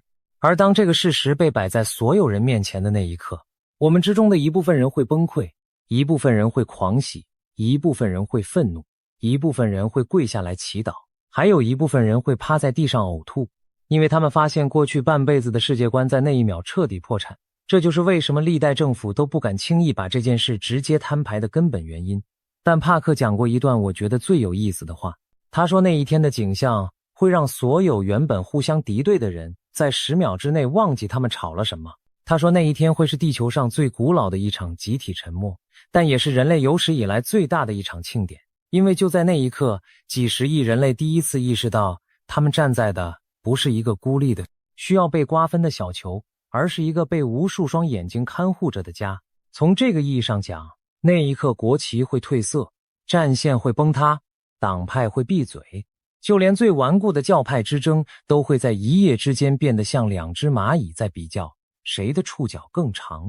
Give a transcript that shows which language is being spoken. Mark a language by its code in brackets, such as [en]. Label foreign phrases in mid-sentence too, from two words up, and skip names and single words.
[zh] 而當這個事實被擺在所有人面前的那一刻，我們之中的一部分人會崩潰，一部分人會狂喜，一部分人會憤怒，一部分人會跪下來祈禱，還有一部分人會趴在地上嘔吐，因為他們發現過去半輩子的世界觀在那一秒徹底破產。這就是為什麼歷代政府都不敢輕易把這件事直接攤牌的根本原因。但帕克講過一段我覺得最有意思的話，他說那一天的景象會讓所有原本互相敵對的人在10秒之內忘記他們吵了什麼。他說那一天會是地球上最古老的一場集體沉默，但也是人類有史以來最大的一場慶典。因為就在那一刻，幾十億人類第一次意識到，他們站在的不是一個孤立的、需要被瓜分的小球，而是一個被無數雙眼睛看護着的家。從這個意義上講，那一刻國旗會褪色，戰線會崩塌，黨派會閉嘴，就連最頑固的教派之爭都會在一夜之間變得像2隻螞蟻在比較誰的觸角更長。